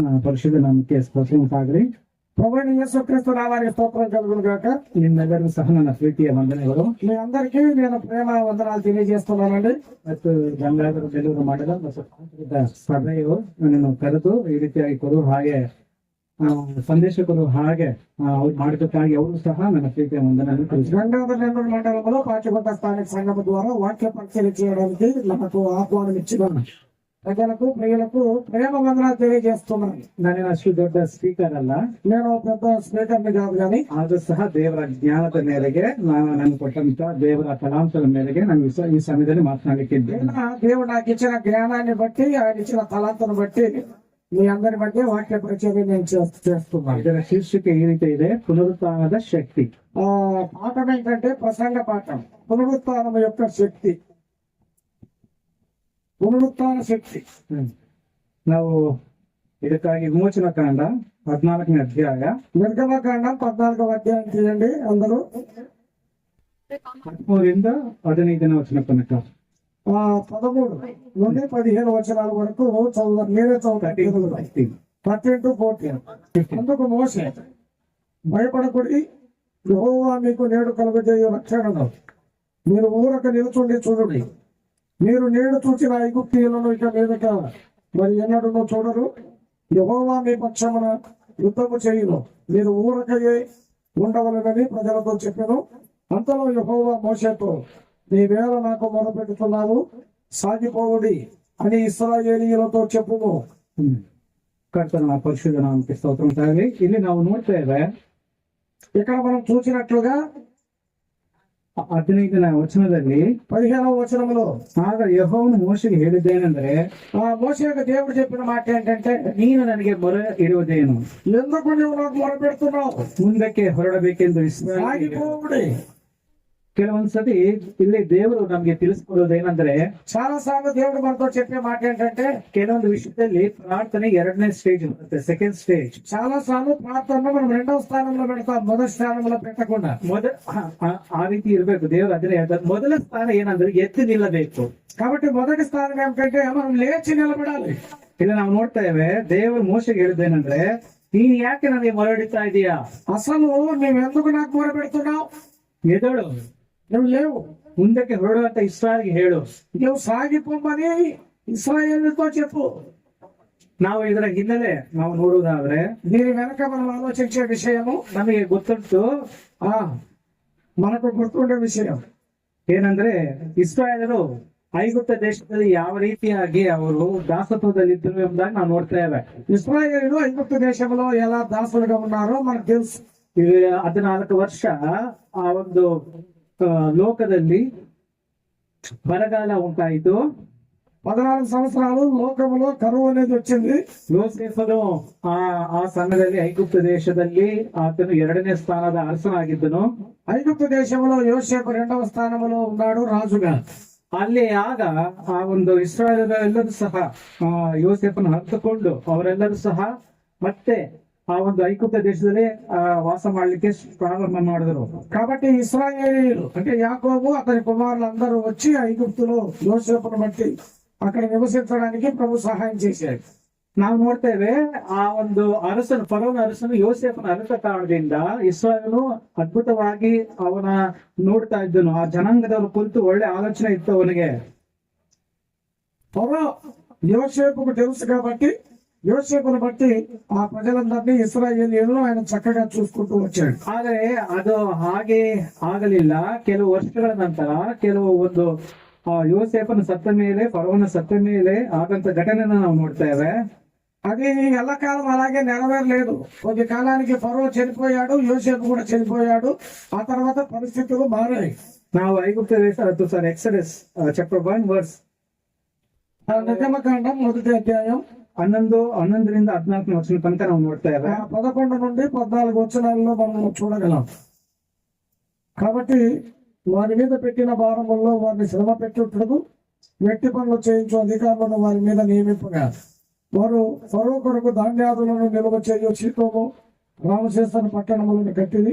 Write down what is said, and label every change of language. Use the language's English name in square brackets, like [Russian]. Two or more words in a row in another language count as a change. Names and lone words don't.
[Kannada] పరిశుద్ధ నామಕ್ಕೆ ಸ್ತೋತ್ರ ಆಗಲಿ. [Telugu] ప్రభువైన యేసుక్రీస్తు నామానికి స్తోత్రం కలుగును గాక. [Kannada] ನಿಮ್ಮೆಲ್ಲರಿಗೂ ಸಹ ನನ್ನ ಪ್ರೀತಿಯ ವಂದನೆಗಳು. [Telugu] మీ అందరికీ నేను ప్రేమ వందనాలు తెలియజేస్తున్నానండి. [Kannada] ಮತ್ತು ಗಂಗಾಧರ ಡೆಲಿವರಿ ಮಾಡಿದ ಸಭೆಯು ನನ್ನನ್ನು ಕರೆದು ಈ ರೀತಿಯಾಗಿ ಕೊಡು ಹಾಗೆ ಸಂದೇಶಕರು ಹಾಗೆ ಅವ್ರು ಮಾಡಿದ್ದಕ್ಕಾಗಿ ಅವರು ಸಹ ನನ್ನ ಪ್ರೀತಿಯ ವಂದನೆಯನ್ನು ತಿಳಿಸಿದರು. [Telugu] గంగాధర నెల్లూరు మండలంలో పాఠ్యపట్ట స్థానిక సంఘం ద్వారా వాక్య పరిచయం చేయడానికి నాకు ఆహ్వానం ఇచ్చిన ప్రజలకు ప్రియులకు ప్రేమ వందనాలు తెలియజేస్తున్నాను. [Kannada] ನಾನೇನು ಅಷ್ಟು ದೊಡ್ಡ ಸ್ಪೀಕರ್ ಅಲ್ಲ, [Telugu] నేను పెద్ద స్పీకర్ ని కాదు కానీ [Kannada] ಆದ್ರೂ ಸಹ ದೇವರ ಜ್ಞಾನದ ಮೇರೆಗೆ ನಾನು ಕೊಟ್ಟಂತ ದೇವರ ತಲಾಂತದ ಮೇರೆಗೆ ನಾನು ಈ ಸಮಯದಲ್ಲಿ ಮಾತನಾಡಲಿಕ್ಕಿದ್ದೇನೆ. [Telugu] దేవుడు నాకు ఇచ్చిన జ్ఞానాన్ని బట్టి ఆయన ఇచ్చిన తలాంతను బట్టి మీ అందరి మధ్య వాక్య పరిచయం నేను చేస్తున్నాను. [Kannada] ಇದರ ಶೀರ್ಷಿಕೆ ಈ ರೀತಿ ಇದೆ, ಪುನರುತ್ಥಾನದ ಶಕ್ತಿ. [Telugu] పాఠం ఏంటంటే ప్రసంగ పాఠం, పునరుత్థానం యొక్క శక్తి. పునరుత్థాన శక్తి. [Kannada] ನಾವು ಇದಕ್ಕಾಗಿ ವಿಮೋಚನ ಕಾಂಡ 14ನೇ ಅಧ್ಯಾಯ, [Telugu] నిర్గమకాండ 14వ అధ్యాయం తీయండి అందరూ. [Kannada] 13ರಿಂದ 15ನೇ ವಚನ ತನಕ. [Telugu] 13 నుండి 15 వచనాల వరకు మీరే చదువుతారు. [English] 13 to 14. [Telugu] అందుకు మోషే, భయపడకుడి, యెహోవా మీకు నేడు కలుగజేయు రక్షణను మీరు ఊరక నిలుచుండి చూడుడి. మీరు నేడు చూసిన ఐగుప్తీయులను ఇక మీదట మరి ఎన్నడూ చూడరు. యెహోవా మీ పక్షమున యుద్ధము చేయును, మీరు ఊరకయే ఉండవలనని ప్రజలతో చెప్పాను. అంతలో యెహోవా మోషేతో, నీవేళ నాకు మొరపెట్టుతున్నావు, సాగిపోవుడి అని ಇಸ್ರಾಯೇಲಿಯರతో చెప్పుము. [Kannada] ಕರ್ತನ ಪರಿಶುದ್ಧ ನಾಮಕ್ಕೆ ಸ್ತೋತ್ರ ಆಗಲಿ. ಇಲ್ಲಿ ನಾವು ನೋಡ್ತೇವೆ, [Telugu] ఇక్కడ మనం చూసినట్లుగా [Kannada] 15ನೇ ವಚನದಲ್ಲಿ [Telugu] 15వ వచనంలో [Kannada] ಆಗ ಯೆಹೋವನು ಮೋಶೆಗೆ ಹೇಳಿದ್ದೇನೆಂದರೆ, [Telugu] మోషేకు దేవుడు చెప్పిన మాట ఏంటంటే, [Kannada] ನೀನು ನನಗೆ ಮೊರೆ ಇಡುವುದೇನು, [Telugu] ఎందుకు నువ్వు నాకు మొరపెడుతున్నావు, [Kannada] ಮುಂದಕ್ಕೆ ಹೊರಡಬೇಕೆಂದು [Telugu] సాగిపోవుడి. [Kannada] ಕೆಲವೊಂದ್ಸತಿ ಇಲ್ಲಿ ದೇವರು ನಮ್ಗೆ ತಿಳಿಸ್ಕೊಡೋದೇನಂದ್ರೆ, [Telugu] చాలా సార్లు దేవుడు మనతో చెప్పే మాట ఏంటంటే, [Kannada] ಕೆಲವೊಂದು ವಿಷಯದಲ್ಲಿ ಪ್ರಾರ್ಥನೆ 2ನೇ ಸ್ಟೇಜ್ ಬರುತ್ತೆ, [English] second stage. [Telugu] చాలా సార్లు ప్రార్థన మనం 2వ స్థానంలో పెడతాం, మొదటి స్థానంలో పెట్టకుండా. [Kannada] ಆ ರೀತಿ ಇರ್ಬೇಕು. ದೇವರು ಅದನ್ನೇ ಹೇಳ್ತಾರೆ, ಮೊದಲ ಸ್ಥಾನ ಏನಂದ್ರೆ ಎದ್ದು ನಿಲ್ಲಬೇಕು. [Telugu] కాబట్టి మొదటి స్థానం ఏమిటంటే మనం లేచి నిలబడాలి. [Kannada] ಇಲ್ಲಿ ನಾವು ನೋಡ್ತೇವೆ, ದೇವರು ಮೋಶೆಗೆ ಹೇಳಿದ್ದೇನೆಂದ್ರೆ, ನೀನ್ ಯಾಕೆ ನನಗೆ ಮೊರಡಿತಾ ಇದೀಯಾ, [Telugu] అసలు నువ్వెందుకు నాకు మొరపెడుతున్నావు, [Kannada] ಎದಳು, [Telugu] నువ్వు లేవు, [Kannada] ಮುಂದಕ್ಕೆ ಹೊರಡುವಂತ ಇಸ್ರಾಯೇಲ್ಗೆ ಹೇಳು, [Telugu] నువ్వు సాగిపోమని ఇశ్రాయేలుతో చెప్పు. [Kannada] ನಾವು ಇದರ ಹಿನ್ನೆಲೆ ನಾವು ನೋಡುವುದಾದ್ರೆ, [Telugu] దీని వెనక మనం ఆలోచించే విషయము [Kannada] ನಮಗೆ ಗೊತ್ತುಂಟು, [Telugu] మనకు గుర్తుండే విషయం [Kannada] ಏನಂದ್ರೆ ಇಸ್ರಾಯೇಲರು ಐಗುಪ್ತ ದೇಶದಲ್ಲಿ ಯಾವ ರೀತಿಯಾಗಿ ಅವರು ದಾಸತ್ವದಲ್ಲಿ ಇದ್ದರು ಎಂಬುದಾಗಿ ನಾವು ನೋಡ್ತೇವೆ. [Telugu] ఇశ్రాయేలు ఐగుప్తు దేశంలో ఎలా దాసులుగా ఉన్నారో మనకు తెలుసు. [Kannada] 14 ವರ್ಷ ಆ ಒಂದು ಲೋಕದಲ್ಲಿ ಬರಗಾಲ ಉಂಟಾಯಿತು. [Telugu] 14 సంవత్సరాలు లోకములో కరువు అనేది వచ్చింది. [Kannada] ಯೋಸೇಫನು ಆ ಸಮಯದಲ್ಲಿ ಐಗುಪ್ತ ದೇಶದಲ್ಲಿ ಆತನು 2ನೇ ಸ್ಥಾನದ ಅರಸನಾಗಿದ್ದನು. [Telugu] ఐగుప్తు దేశంలో యోసేపు 2వ స్థానంలో ఉన్నాడు ರಾಜುగా. [Kannada] ಅಲ್ಲಿ ಆಗ ಆ ಒಂದು ಇಸ್ರಾಯೇಲರೆಲ್ಲರೂ ಸಹ ಯೋಸೇಫನ್ನು ಹತ್ತುಕೊಂಡು ಅವರೆಲ್ಲರೂ ಸಹ ಮತ್ತೆ ಆ ಒಂದು ಐಗುಪ್ತ ದೇಶದಲ್ಲಿ ವಾಸ ಮಾಡ್ಲಿಕ್ಕೆ ಪ್ರಾರಂಭ ಮಾಡಿದ್ರು. [Telugu] కాబట్టి ఇశ్రాయేలీయులు అంటే యాకోబు అతని కుమారులందరూ వచ్చి ఐగుప్తులో యోసేపును బట్టి అక్కడ నివసించడానికి ప్రభు సహాయం చేశాడు. [Kannada] ನಾವು ನೋಡ್ತೇವೆ, ಆ ಒಂದು ಅರಸನು, ಫರೋನ ಅರಸನು ಯೋಸೇಫನ ಅರಸ ಕಾರಣದಿಂದ ಇಸ್ರಾಯೇಲನು ಅದ್ಭುತವಾಗಿ ಅವನ ನೋಡ್ತಾ ಇದ್ದನು. ಆ ಜನಾಂಗದವರು ಕುರಿತು ಒಳ್ಳೆ ಆಲೋಚನೆ ಇತ್ತು ಅವನಿಗೆ. [Telugu] ఫరో యోసేపుకు తెలుసు కాబట్టి యోసేపును బట్టి ఆ ప్రజలందరినీ ఇశ్రాయేలీయులను ఆయన చక్కగా చూసుకుంటూ వచ్చాడు. [Kannada] ಆದರೆ ಅದು ಹಾಗೆ ಆಗಲಿಲ್ಲ. ಕೆಲವು ವರ್ಷಗಳ ನಂತರ ಕೆಲವು ಒಂದು ಯೋಸೇಫನ ಸತ್ತ ಮೇಲೆ, ಫರೋನ ಸತ್ತ ಮೇಲೆ ಆದಂತ ಘಟನೆಯನ್ನು ನಾವು ನೋಡ್ತೇವೆ. [Telugu] అది ఎల్లకాలం అలాగే నెరవేరలేదు. కొద్ది కాలానికి ఫరో చనిపోయాడు, యోసేపు కూడా చనిపోయాడు. ఆ తర్వాత పరిస్థితులు మారాయి. [Kannada] ನಾವು ఐగుప్త ದೇಶ [English] Exodus chapter 1 verse [Telugu] నిర్గమకాండం 1వ అధ్యాయం [Kannada] 11ರಿಂದ 14ನೇ ವಚನ ತನಕ ನಾವು ನೋಡ್ತೇವೆ. [Telugu] 11 నుండి 14 వచనాల్లో మనం చూడగలం. కాబట్టి వారి మీద పెట్టిన భారముల్లో వారిని శ్రమ పెట్టుటకు వెట్టి పనులు చేయించు అధికారులను వారి మీద నియమింపగా, వారు ఫరో కొరకు ధాన్యాదులను నిల్వ చేయు షీతోము రామశేషను పట్టణములను కట్టిది.